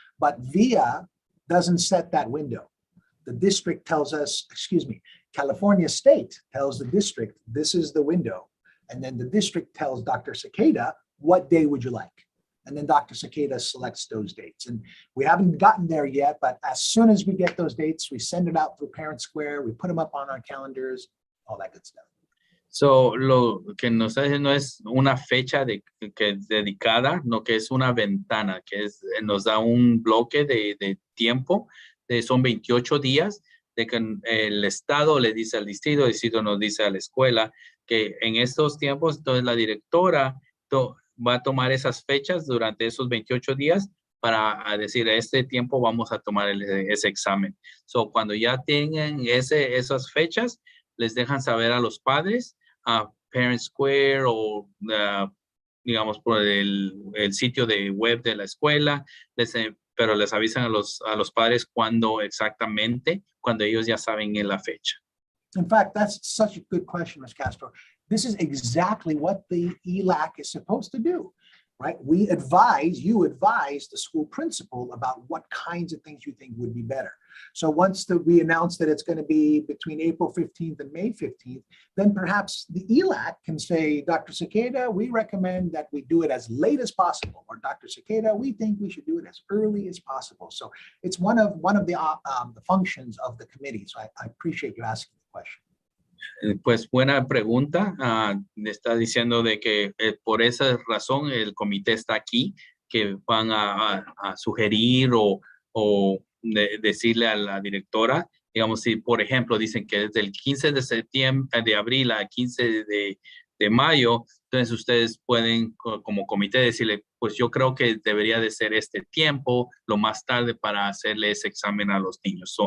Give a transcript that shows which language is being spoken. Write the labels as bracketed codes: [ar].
[en] But VIA doesn't set that window. The district tells us, California State tells the district, this is the window. And then the district tells Dr. Cicada, what day would you like? And then Dr. Cicada selects those dates. And we haven't gotten there yet, but as soon as we get those dates, we send it out through Parent Square, we put them up on our calendars, all that good stuff. [es] So, lo que nos está diciendo no es una fecha que es dedicada, no, que es una ventana, que es, nos da un bloque de tiempo, son 28 días, de que el Estado le dice al distrito, el distrito nos dice a la escuela, que en estos tiempos, entonces la directora va a tomar esas fechas durante esos 28 días para decir, este tiempo vamos a tomar ese examen. So, cuando ya tengan esas fechas, les dejan saber a los padres, a Parent Square o digamos por el sitio de web de la escuela, pero les avisan a los padres cuando exactamente, cuando ellos ya saben en la fecha. [en] In fact, that's such a good question, Ms. Castro. This is exactly what the ELAC is supposed to do, right? You advise the school principal about what kinds of things you think would be better. So once we announce that it's going to be between April 15th and May 15th, then perhaps the ELAC can say, Dr. Cicada, we recommend that we do it as late as possible, or Dr. Cicada, we think we should do it as early as possible. So it's one of the functions of the committee. So I appreciate you asking the question. [es] Pues buena pregunta. Está diciendo de que por esa razón el comité está aquí, que van a sugerir o decirle a la directora, digamos, si por ejemplo dicen que desde el 15 de abril a 15 de mayo, entonces ustedes pueden como comité decirle, pues yo creo que debería de ser este tiempo, lo más tarde para hacerle ese examen a los niños.